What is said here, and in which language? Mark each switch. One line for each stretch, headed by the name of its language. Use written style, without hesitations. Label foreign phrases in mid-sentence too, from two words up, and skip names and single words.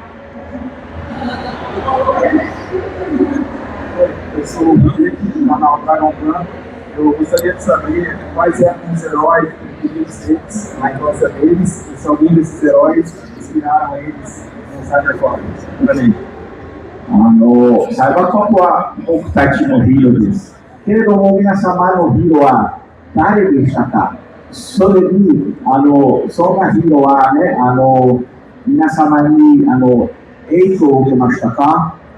Portuguese: Eu sou o Rick, do canal Dragon Plan. Eu gostaria de saber quais eram os heróis que eles na infância deles e se algum desses heróis inspiraram eles no Cyberpunk. Também.
Japanese: サイバーコップは僕たちのヒーローです。けれども皆様のヒーローは誰でしたか？それにそんなヒーローはね、皆様に影響を受けましたか？